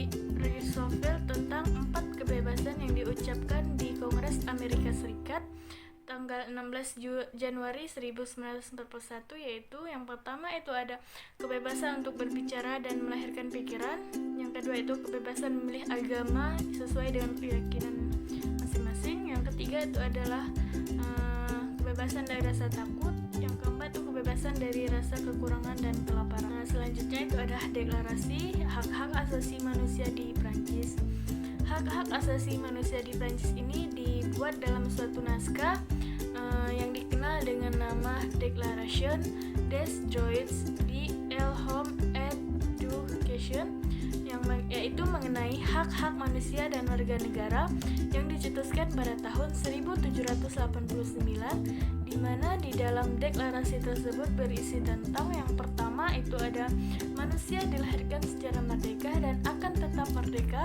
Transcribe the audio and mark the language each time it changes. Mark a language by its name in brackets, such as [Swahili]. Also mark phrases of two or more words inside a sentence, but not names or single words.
[Indonesian] Roosevelt tentang 4 kebebasan yang diucapkan di Kongres Amerika Serikat tanggal 16 Januari 1941, yaitu yang pertama itu ada kebebasan untuk berbicara dan melahirkan pikiran, yang kedua itu kebebasan memilih agama sesuai dengan keyakinan masing-masing, yang ketiga itu adalah kebebasan dari rasa takut, yang keempat itu kebebasan dari rasa kekurangan dan kelaparan. Selanjutnya itu ada Deklarasi Hak-Hak Asasi Manusia di Prancis. Hak-hak asasi manusia di Prancis ini dibuat dalam suatu naskah yang dikenal dengan nama Declaration des Droits de l'Homme et du Citoyen, yaitu mengenai hak-hak manusia dan warga negara yang dicetuskan pada tahun 1789, di mana di dalam deklarasi tersebut berisi tentang yang pertama itu ada manusia dilahirkan secara merdeka dan akan tetap merdeka.